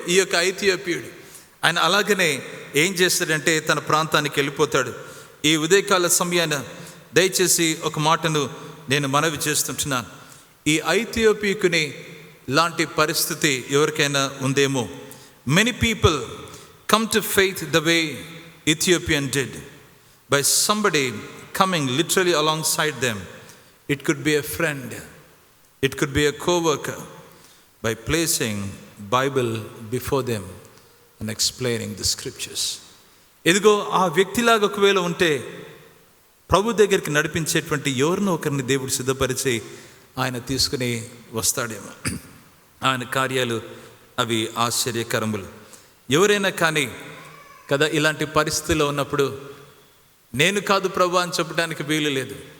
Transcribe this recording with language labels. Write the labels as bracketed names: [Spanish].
[Telugu] ఈ యొక్క ఐథియోపియుడు ఆయన అలాగనే ఏం చేస్తాడంటే తన ప్రాంతానికి వెళ్ళిపోతాడు. ఈ ఉదయకాల సమయాన దయచేసి ఒక మాటను నేను మనవి చేస్తుంటున్నాను. ఈ ఐథియోపియకుని లాంటి పరిస్థితి ఎవరికైనా ఉందేమో. [English] Many people come to faith the way Ethiopian did, by somebody coming literally alongside them. It could be a friend, it could be a co-worker, by placing Bible before them and explaining the scriptures. [Telugu] ఇదిగో ఆ వ్యక్తిలాగా ఒకవేళ ఉంటే ప్రభు దగ్గరికి నడిపించేటువంటి ఎవరినో ఒకరిని దేవుడు సిద్ధపరిచి ఆయన తీసుకుని వస్తాడేమో. ఆయన కార్యాలు అవి ఆశ్చర్యకరములు. ఎవరైనా కానీ కదా ఇలాంటి పరిస్థితిలో ఉన్నప్పుడు నేను కాదు ప్రభు అని చెప్పడానికి వీలు లేదు.